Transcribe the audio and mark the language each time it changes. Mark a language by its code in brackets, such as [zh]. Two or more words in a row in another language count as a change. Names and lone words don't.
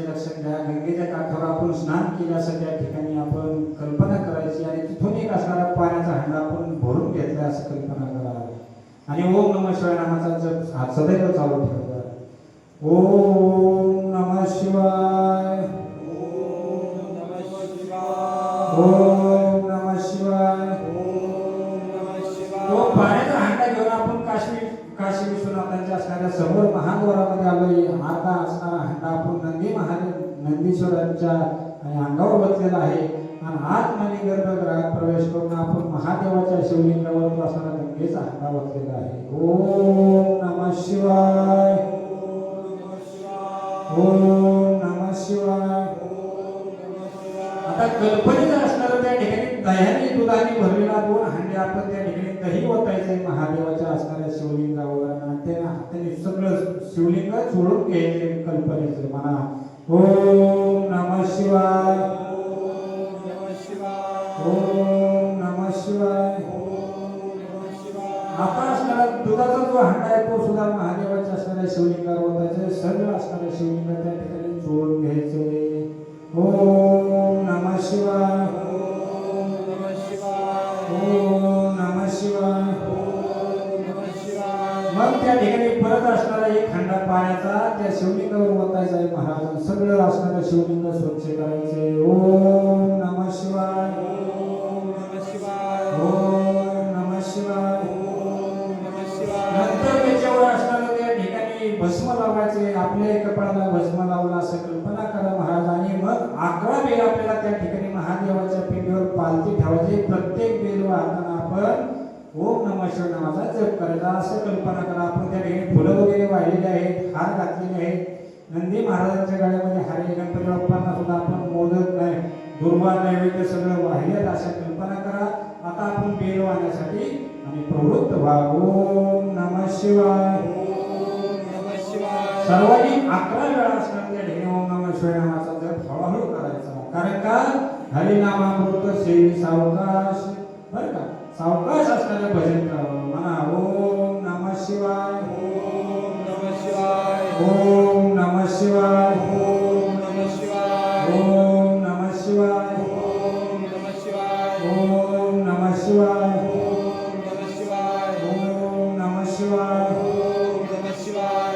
[mr] लक्षात घ्या, गंगेच्या काठावर आपण स्नान केल्याचं त्या ठिकाणी आपण कल्पना करायची आणि तिथून एक असणारा पाण्याचा हंडा आपण भरून घेतला असं कल्पना करा. आणि [sa] ओम नमः शिवाय [mr] नामाचा जप हा सदैव चालू ठेवा. [sa] ओम नमः शिवाय, ओम नमः शिवाय, ओम नमः शिवाय, ओम नमः शिवाय. [mr] तो पाण्याचा हंडा घेऊन आपण काशी विश्वनाथांच्या असणाऱ्या समोर महाद्वारामध्ये आलोय. आता असणारा हंडा आपण नंदीश्वरांच्या अंगावर बसलेला आहे आणि आतमध्ये गर्भगृहात प्रवेश करून आपण महादेवाच्या शिवलिंगावर असणारा गंगेचा हंडा बसलेला आहे. [sa] ओम नमः शिवाय. ओम नमः शिवाय. [mr] आता कल्पनेचं असणारं त्या ठिकाणी दह्याने दुधाने भरलेला 2 हांडे आपण त्या ठिकाणी दही ओतायचंय महादेवाच्या असणाऱ्या शिवलिंगावर आणि त्या हाताने सगळं शिवलिंग चोळून घ्यायचे कल्पनेचं म्हणा. [sa] ओम नमः शिवाय. ओम नमः शिवाय. [mr] आता असणारा दुधाचा जो हांडा आहे तो सुद्धा महादेवाच्या असणाऱ्या शिवलिंगावर ओतायचे. सगळं असणाऱ्या शिवलिंग त्या ठिकाणी चोळून घ्यायचे. [sa] ओम नमः शिवाय. ओम नमः शिवाय. ओम नमः शिवाय. ओम नमः शिवाय. [mr] मग त्या ठिकाणी परत असणारा एक हांडा पाण्याचा त्या शिवलिंगावर ओतायचा आहे महाराज. सगळं असणारं शिवलिंग स्वच्छ करायचे. [sa] ओम नमः शिवाय. ओम नमः शिवाय. ओम नमः शिवाय. ओम नमः शिवाय. [mr] नंतर त्याच्यावर असणारं त्या ठिकाणी भस्म लावायचे. आपल्या कपाळाला भस्म लावला असं कल्पना करा महाराज. आणि मग 11 बेल आपल्याला त्या ठिकाणी महादेवाच्या पिंडीवर पालथी ठेवायची. प्रत्येक बेल वाहताना आपण [sa] ओम नमः शिवाय [mr] नावाचा जप करायचा असं कल्पना करा. आपण त्या ठिकाणी फुलं वगैरे वाहिलेले आहेत, हार घातलेले आहेत. नंदी महाराजांच्या गळ्यामध्ये हार आहे. गणपती बाप्पांना सुद्धा आपण मोदक नाही, दुर्वा नैवेद्य सगळं वाहिलेत अशा कल्पना करा. आता आपण बेल वाहण्यासाठी आणि प्रवृत्त व्हा. [sa] ओम नमः शिवाय. ओम नमः शिवाय. [mr] सर्वांनी 11 वेळा असणार त्या ठिकाणी [sa] ओम नमः शिवाय [mr] नावाचा जप हळूहळू करायचा. कारण का हरिनामामृत सेवी सावकाश, बरं का, सावकाश असणारे भजन करावं म्हणा. [sa] ओम नमः शिवाय. ओम नमः शिवाय. ओम नमः शिवाय. ओम नमः शिवाय. ओम नमः शिवाय. ओम नमः शिवाय. ओम नमः शिवाय. ओम नमः शिवाय. ओम नमः शिवाय. ओम नमः शिवाय.